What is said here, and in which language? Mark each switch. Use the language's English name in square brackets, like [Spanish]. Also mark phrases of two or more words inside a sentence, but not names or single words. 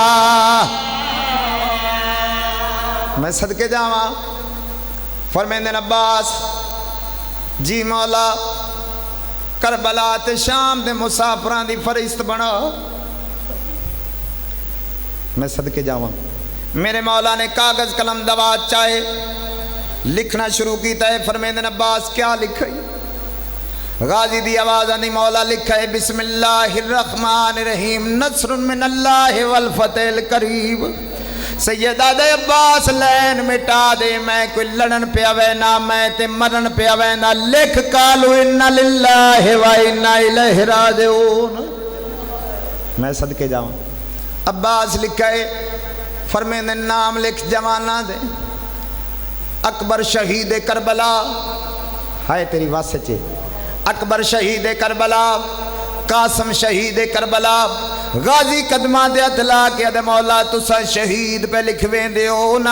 [Punjabi] ਮੈਂ ਸਦਕੇ ਜਾਵਾਂ ਫ਼ਰਮਾਂਦੇ ਅੱਬਾਸ ਜੀ ਮੌਲਾ ਕਰਬਲਾ ਤੇ ਸ਼ਾਮ ਦੇ ਮੁਸਾਫ਼ਰਾਂ ਦੀ ਫ਼ਹਿਰਿਸਤ ਬਣਾ ਮੈਂ ਸਦਕੇ ਜਾਵਾਂ ਮੇਰੇ ਮੌਲਾ ਨੇ ਕਾਗ਼ਜ਼ ਕਲਮ ਦਵਾਤ ਚਾਹੇ ਲਿਖਣਾ ਸ਼ੁਰੂ ਕੀਤਾ ਹੈ ਫ਼ਰਮਾਂਦੇ ਅੱਬਾਸ ਕਿਆ ਲਿਖਾ ਗ਼ਾਜ਼ੀ ਦੀ ਆਵਾਜ਼ ਆਂਦੀ ਮੌਲਾ ਲਿਖਾ ਹੈ [Arabic] بسم الله الرحمن الرحيم نصر من الله وفتح قريب [Punjabi] ਸੱਯਦਾ ਦੇ ਅੱਬਾਸ ਲੈਣ ਮਿਟਾ ਦੇ ਮੈਂ ਕੋਈ ਲੜਨ ਪੇ ਆਵੇ ਨਾ ਮੈਂ ਤੇ ਮਰਨ ਪੇ ਆਵੇ ਨਾ ਲਿਖ [Arabic] قالوا إنا لله وإنا إليه راجعون [Punjabi] ਮੈਂ ਸਦਕੇ ਜਾਵਾਂ ਅੱਬਾਸ ਲਿਖਾ ਹੈ ਫ਼ਰਮਾਂਦੇ ਨਾਮ ਲਿਖ ਜਵਾਨਾਂ ਦੇ ਅਕਬਰ ਸ਼ਹੀਦ ਕਰਬਲਾ ਹਾਏ ਤੇਰੀ ਵਾਸਤੇ ਚੇ ਅਕਬਰ ਸ਼ਹੀਦ ਕਰਬਲਾ हाय तेरी वास्ते चे अकबर शहीद करबला ਕਾਸਮ ਸ਼ਹੀਦ ਕਰਬਲਾ ਗ਼ਾਜ਼ੀ ਕਦਮਾਂ ਦੇ ਹੱਥ ਲਾ ਕੇ ਅਦੇ ਮੌਲਾ ਤੁਸਾਂ ਸ਼ਹੀਦ ਪੇ ਲਿਖਵੇ ਦੇ ਉਨ੍ਹਾਂ